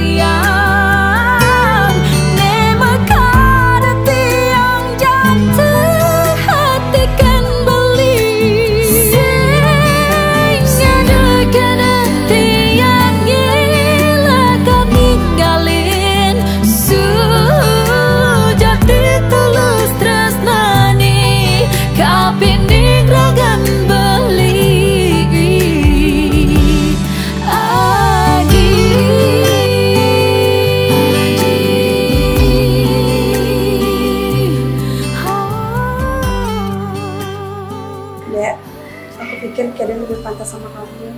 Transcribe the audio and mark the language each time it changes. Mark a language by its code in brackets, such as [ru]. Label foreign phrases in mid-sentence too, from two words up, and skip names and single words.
[ban] tiang Ne mekar tiang jatuh hatikan beli Sengaja kena tiang ilakar ninggalin Sujati tulus tresnani kapining ragan beli [id] Dek, aku pikir Kaden lebih pantas sama kamu.